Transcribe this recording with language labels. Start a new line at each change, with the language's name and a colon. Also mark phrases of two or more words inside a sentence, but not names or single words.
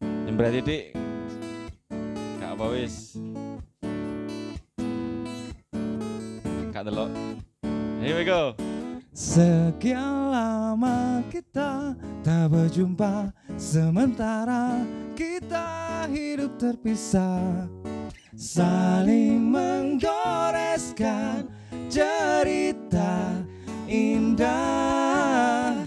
Javanese: Berarti dik gak apa wis. Gak delok.
English: Here we go.
Indonesian: Sekian lama kita tak berjumpa, sementara kita hidup terpisah, saling menggoreskan cerita indah.